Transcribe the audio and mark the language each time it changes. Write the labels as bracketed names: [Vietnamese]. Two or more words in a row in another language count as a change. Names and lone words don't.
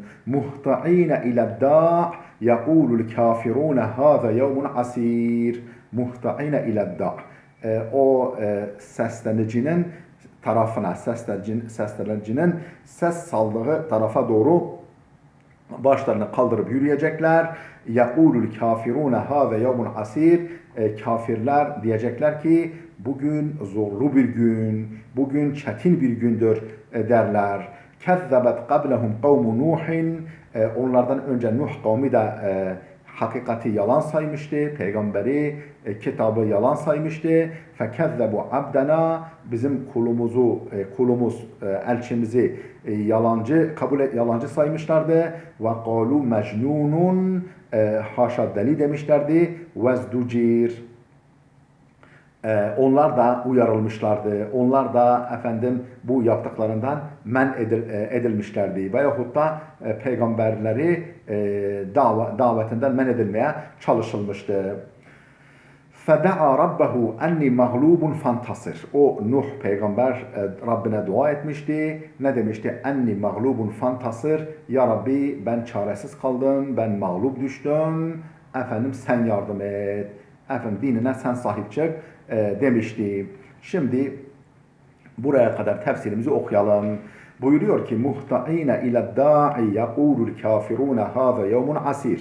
[Arabic] مهطعين إلى الداع يقول الكافرون هذا يوم عسر. مهطعين إلى الداع' [Turkish] o seslenicinin tarafına, seslenicinin ses saldığı tarafa doğru başlarını kaldırıp yürüyecekler. [Arabic] يَقُولُ الْكَافِرُونَ هَذَا يَوْمٌ asir. [Turkish] Kafirler diyecekler ki bugün zorlu bir gün, bugün çetin bir gündür derler. [Arabic] كَذَّبَتْ قَبْلَهُمْ قَوْمُ نُوحٍ [Turkish] Onlardan önce Nuh kavmi de hakikati yalan saymıştı, peygamberi, kitabı yalan saymıştı. [Arabic] فَكَذَّبُوا عَبْدَنَا [Turkish] Bizim kulumuz, elçimizi yalancı saymışlardı. [Arabic] وَقَالُوا مَجْنُونٌ [Turkish] Haşa deli demişlerdi. وَزْدُجِيرٌ Onlar da uyarılmışlardı. Onlar da bu yaptıklarından men edilmişlerdi. Veyahut da peygamberleri davetinden men edilmeye çalışılmıştı. [Arabic] فَدَعَى رَبَّهُ اَنِّي مَغْلُوبٌ فَانْتَصِرْ [Turkish] O Nuh peygamber Rabbine dua etmişti. Ne demişti? [Arabic] اَنِّي مَغْلُوبٌ فَانْتَصِرْ [Turkish] Ya Rabbi ben çaresiz kaldım, ben mağlup düştüm. Sen yardım et. Dinine sen sahip çık demişti. Şimdi buraya kadar tefsirimizi okuyalım. Buyuruyor ki [Arabic] مهطعين إلى الداع يقول الكافرون هذا يوم عسر.